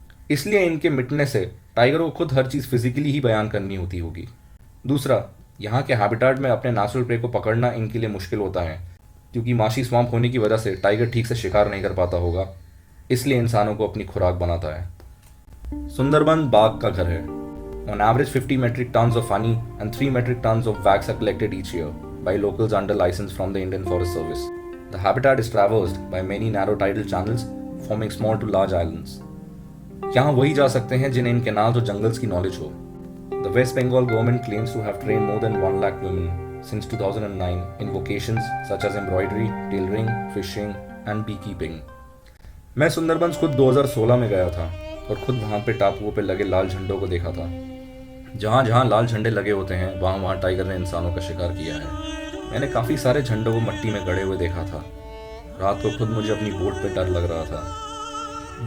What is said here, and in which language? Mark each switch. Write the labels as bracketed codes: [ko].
[hi] इसलिए इनके मिटने से टाइगर को खुद हर चीज़ फिजिकली ही बयान करनी होगी। दूसरा, यहाँ के हैबिटेट में अपने नेचुरल प्रे को पकड़ना इनके लिए मुश्किल होता है क्योंकि माशी स्वाम्प होने की वजह से टाइगर ठीक से शिकार नहीं कर पाता होगा, इसलिए इंसानों को अपनी खुराक बनाता है। सुंदरबन बाघ का घर है। [en] On average, 50 metric tons of honey and 3 metric tons of wax are collected each year by locals under license from the Indian Forest Service. The habitat is traversed by many narrow tidal channels, forming small to large islands. [hi] यहाँ वही जा सकते हैं जिन्हें इन canals और jungles की knowledge हो। [en] The West Bengal government claims to have trained more than 1 lakh women since 2009 in vocations such as embroidery, tailoring, fishing and beekeeping. [hi] मैं सुंदरबंस खुद 2016 में गया था और खुद वहाँ पे टापुओं पे लगे लाल झंडों को देखा था। जहाँ जहाँ लाल झंडे लगे होते हैं वहाँ वहाँ टाइगर ने इंसानों का शिकार किया है। मैंने काफ़ी सारे झंडों को मिट्टी में गड़े हुए देखा था। रात को खुद मुझे अपनी बोट पे डर लग रहा था।